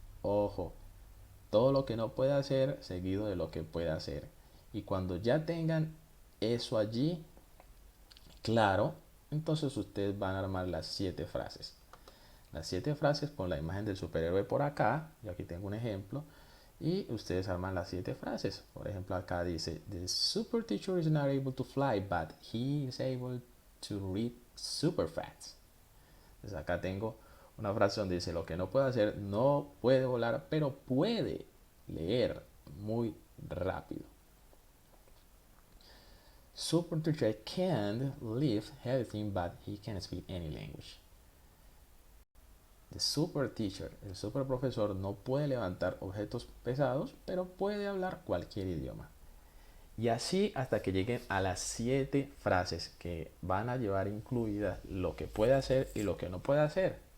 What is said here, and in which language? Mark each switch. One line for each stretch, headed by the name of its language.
Spanish: Ojo, todo lo que no puede hacer seguido de lo que puede hacer. Y cuando ya tengan eso allí claro, entonces ustedes van a armar las 7 frases. Las 7 frases con la imagen del superhéroe por acá. Yo aquí tengo un ejemplo. Y ustedes arman las 7 frases. Por ejemplo, acá dice:
English: The super teacher is not able to fly, but he is able to read super fast.
Spanish: Entonces acá tengo una frase donde dice: lo que no puede hacer, no puede volar, pero puede leer muy rápido.
English: Super teacher can't lift everything, but he can speak any language. The super teacher,
Spanish: el super profesor, no puede levantar objetos pesados, pero puede hablar cualquier idioma. Y así hasta que lleguen a las 7 frases que van a llevar incluidas lo que puede hacer y lo que no puede hacer.